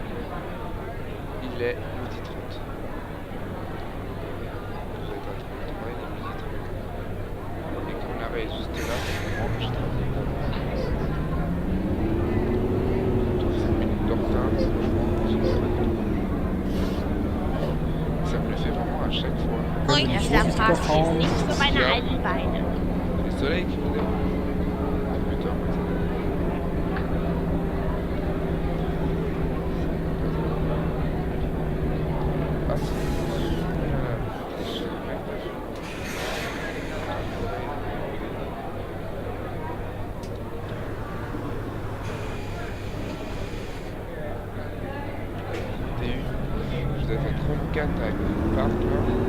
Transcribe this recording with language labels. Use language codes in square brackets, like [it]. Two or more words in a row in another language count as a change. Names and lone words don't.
[fr] Il est 12h30. Je dois être à 33, il est 12h30. Et comme l'arrêt est juste là, c'est vraiment que je travaille d'avance. 5 minutes de retard, franchement, je ne sais pas du tout. Ça me le fait vraiment à chaque fois. [de] Dieser Part ist nicht für meine Ja. alten Beine. [fr] Le soleil qui vous dérange. Ah, putain, moi, ça. Ah, c'est... Je vais mettre à jour. Je dois être à 34 avec le parc là.